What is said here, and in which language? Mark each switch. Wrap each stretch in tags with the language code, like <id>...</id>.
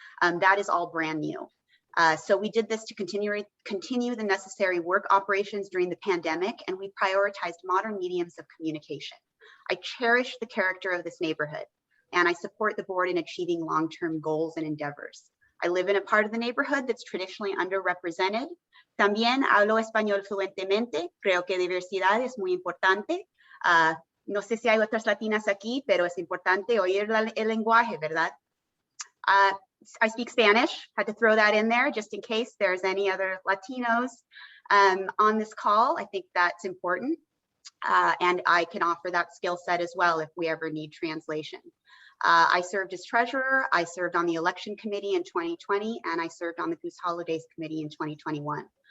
<en>That is all brand new. So we did this to continue the necessary work operations during the pandemic, and we prioritized modern mediums of communication. I cherish the character of this neighborhood, and I support the board in achieving long-term goals and endeavors. I live in a part of the neighborhood that's traditionally underrepresented.</en> <es>También hablo español fluentemente. Creo que diversidad es muy importante. No sé si hay otras latinas aquí, pero es importante oír el lenguaje, ¿verdad?</es> <en>I speak Spanish. Had to throw that in there just in case there's any other Latinos on this call. I think that's important. And I can offer that skill set as well if we ever need translation. I served as treasurer. I served on the election committee in 2020, and I served on the Goose Holidays committee in 2021.</en>